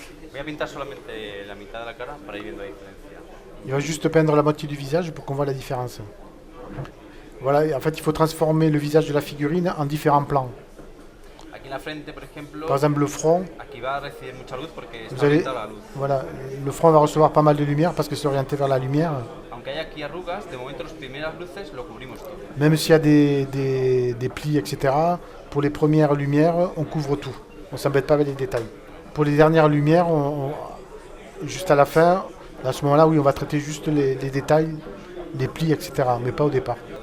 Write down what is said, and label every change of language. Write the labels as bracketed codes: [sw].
[es] Voy a pintar solamente la mitad de la cara para ir viendo la diferencia. [fr] Il va juste peindre la moitié du visage pour qu'on voit la différence. Voilà, en fait, il faut transformer le visage de la figurine en différents plans. [es] Aquí en la frente, por ejemplo, [fr] Par exemple, le front, [es] aquí va a recibir mucha luz porque está [fr] vous allez, [es] orientada a la luz. [fr] voilà, le front va recevoir pas mal de lumière parce que c'est orienté vers la lumière. [es] Aunque hay aquí arrugas, de momento las primeras luces lo cubrimos todo. [fr] Même s'il y a des plis, etc., pour les premières lumières, on couvre tout. On ne s'embête pas avec les détails. Pour les dernières lumières, juste à la fin, à ce moment-là, oui, on va traiter juste les détails, les plis, etc., mais pas au départ.